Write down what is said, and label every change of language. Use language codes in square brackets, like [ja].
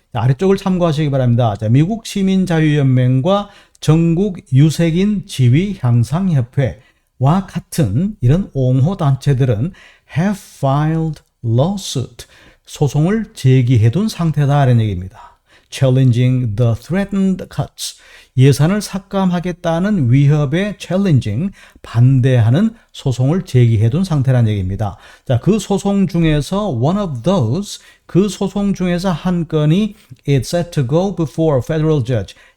[ko] 자, 아래쪽을 참고하시기 바랍니다. 자, 미국 시민자유연맹과 전국 유색인 지위 향상협회와 같은 이런 옹호 단체들은 [en] have filed lawsuit. [ko] 소송을 제기해둔 상태다라는 얘기입니다. [en] Challenging the threatened cuts. [ko] 예산을 삭감하겠다는 위협에 challenging, 반대하는 소송을 제기해둔 상태라는 얘기입니다. 자, 그 소송 중에서 [en] one of those, [ko] 그 소송 중에서 한 건이 [en] it's set to go before a federal judge.